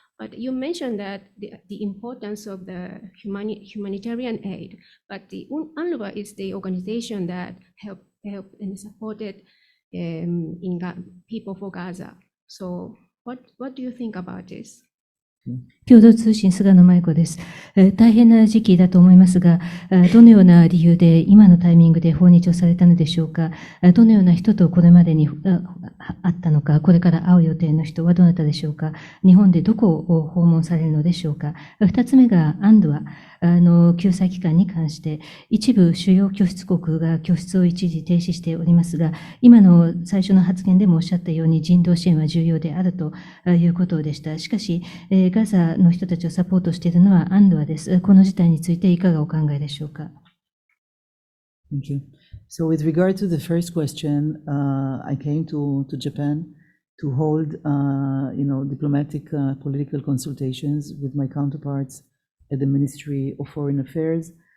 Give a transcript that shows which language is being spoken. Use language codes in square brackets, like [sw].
[en] But you mentioned that the importance of the humanitarian aid, but the UNRWA is the organization that helped and supported people for Gaza. So what do you think about this? [ja] 共同通信、菅野舞子です。大変な時期だと思いますが、どのような理由で今のタイミングで訪日をされたのでしょうか。どのような人とこれまでに会ったのか、これから会う予定の人はどなたでしょうか。日本でどこを訪問されるのでしょうか。二つ目がUNRWA救済機関に関して、一部主要拠出国が拠出を一時停止しておりますが、今の最初の発言でもおっしゃったように人道支援は重要であるということでした。しかし、ガザの人たちをサポートしているのはUNRWAです。この事態についていかがお考えでしょうか。 [en] Thank you. So with regard to the first question, I came to Japan to hold, diplomatic, political consultations with my counterparts at the Ministry of Foreign Affairs.